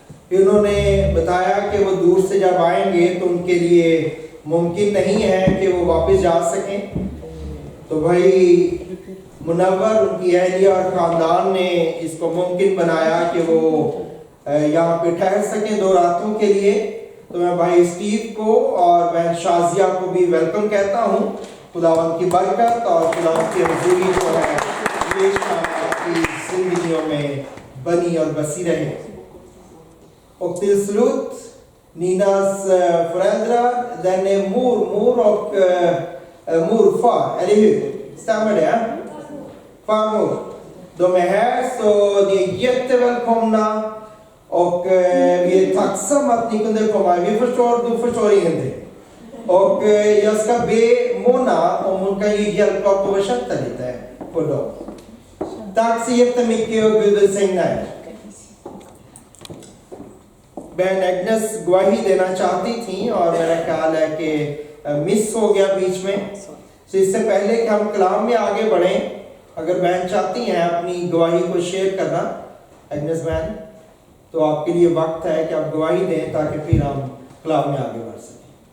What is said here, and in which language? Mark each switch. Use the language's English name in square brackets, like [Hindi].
[Urdu] انہوں نے بتایا کہ وہ دور سے جب آئیں گے تو ان کے لیے ممکن نہیں ہے کہ وہ واپس جا سکیں, تو بھائی منور ان کی اہلیہ اور خاندان نے اس کو ممکن بنایا کہ وہ یہاں پہ ٹھہر سکیں 2 راتوں کے لیے. تو میں بھائی اسٹیو کو اور بہن شازیہ کو بھی ویلکم کہتا ہوں. خداوند کی برکت اور خداوند کی حضوری جو ہے ہمیشہ آپ کی زندگیوں میں بنی اور بسی رہے. [Swedish] Och till slut, Ninas föräldrar, den är mormor och morfar, eller hur? Stämmer det? Farmor. De är här, så ni är jättevälkomna. Och vi är tacksamma att ni kunde komma. Du förstår ingenting. Och jag ska be Mona om hon kan hjälpa på att översätta lite för dem. Tack så jättemycket och Gud välsigna er. [Urdu] بہن Agnes گواہی دینا چاہتی تھیں اور میرا خیال ہے کہ مس ہو گیا بیچ میں. تو اس سے پہلے کہ ہم کلام میں آگے بڑھیں, اگر بہن چاہتی ہیں اپنی گواہی کو شیئر کرنا, ایگنس بہن, تو آپ کے لیے وقت ہے کہ آپ گواہی دیں تاکہ پھر ہم کلام میں آگے بڑھ سکیں.